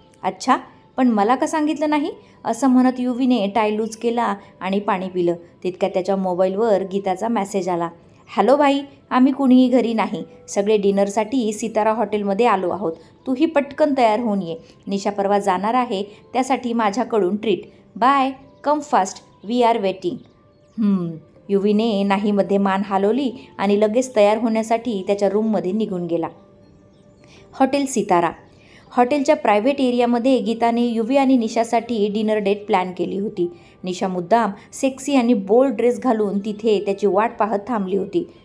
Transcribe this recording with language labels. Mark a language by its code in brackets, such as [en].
[mr] अच्छा, पण मला का सांगितलं नाही? असं म्हणत युवीने टाय लूज केला आणि पाणी पिलं. तितक्यात त्याच्या मोबाईलवर गीताचा मेसेज आला. हॅलो भाई, आम्ही कुणीही घरी नाही. सगळे डिनरसाठी सितारा हॉटेलमध्ये आलो आहोत. तूही पटकन तयार होऊन ये. निशा परवा जाणार आहे, त्यासाठी माझ्याकडून treat. [en] Bye, come fast, we are waiting. [mr] युवीने नाहीमध्ये मान हलवली आणि लगेच तयार होण्यासाठी त्याच्या रूममध्ये निघून गेला. हॉटेल सितारा. हॉटेलच्या प्रायव्हेट एरियामध्ये गीताने युवी आणि निशासाठी डिनर डेट प्लॅन केली होती. निशा मुद्दाम सेक्सी आणि बोल्ड ड्रेस घालून तिथे त्याची वाट पाहत थांबली होती.